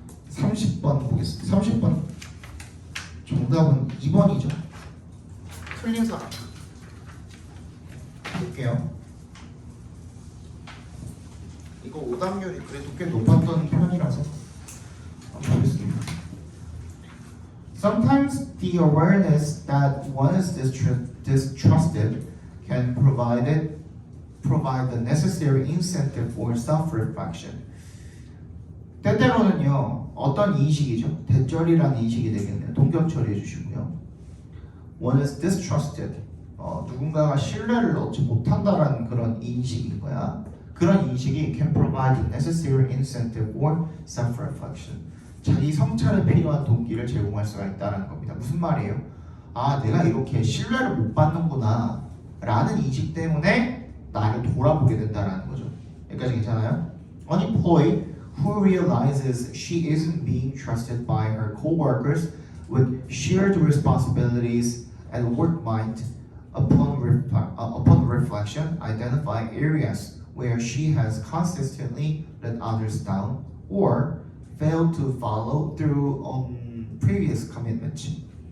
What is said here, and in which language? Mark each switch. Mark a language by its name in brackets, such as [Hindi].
[Korean] 30번 보겠습니다. 30번 정답은 2번이죠. 틀린 사람. 볼게요. 이거 오답률이 그래도 꽤 높았던 편이라서 한번 보겠습니다. [English] Sometimes the awareness that one is distrusted can provide the necessary incentive for self-reflection. [Korean] 때때로는요, 어떤 인식이죠? 대절이라는 인식이 되겠네요. 동격 처리해 주시고요. [English] One is distrusted. [Korean] 누군가가 신뢰를 얻지 못한다라는 그런 인식인 거야. 그런 인식이 [English] can provide the necessary incentive for self-reflection. [Korean] 자기 성찰에 필요한 동기를 제공할 수가 있다는 겁니다. 무슨 말이에요? 아, 내가 이렇게 신뢰를 못 받는구나 라는 인식 때문에 나를 돌아보게 된다는 거죠. 여기까지 괜찮아요? [English] An employee who realizes she isn't being trusted by her co-workers with shared responsibilities and work might, upon reflection, identify areas where she has consistently let others down or failed to follow through on previous commitments.